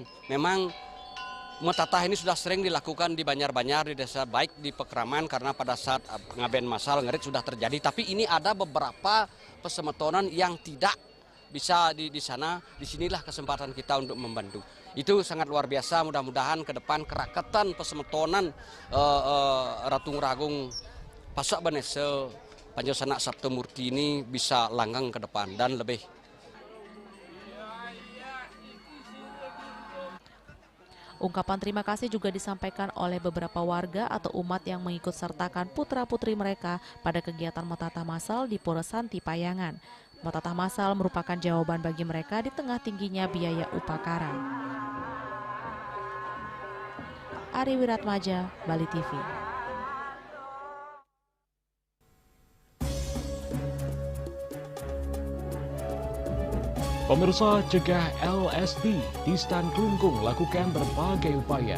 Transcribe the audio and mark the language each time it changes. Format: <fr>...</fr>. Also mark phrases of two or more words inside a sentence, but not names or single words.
<id>Memang metatah ini sudah sering dilakukan di Banjar-Banjar, di desa baik di Pekraman karena pada saat ngaben masal ngerit sudah terjadi. Tapi ini ada beberapa pesemetonan yang tidak bisa di sana. Disinilah kesempatan kita untuk membantu. Itu sangat luar biasa. Mudah-mudahan ke depan kerakatan pesemetonan Ratu Ngurah Agung Pase Pendesa Pancasana Sabto Murti ini bisa langgeng ke depan dan lebih. Ungkapan terima kasih juga disampaikan oleh beberapa warga atau umat yang mengikut sertakan putra-putri mereka pada kegiatan metatah masal di Pura Santi Payangan. Metatah masal merupakan jawaban bagi mereka di tengah tingginya biaya upacara. Ari Wiratmaja, Bali TV. Pemirsa, cegah LSD di Stan Klungkung lakukan berbagai upaya.</id>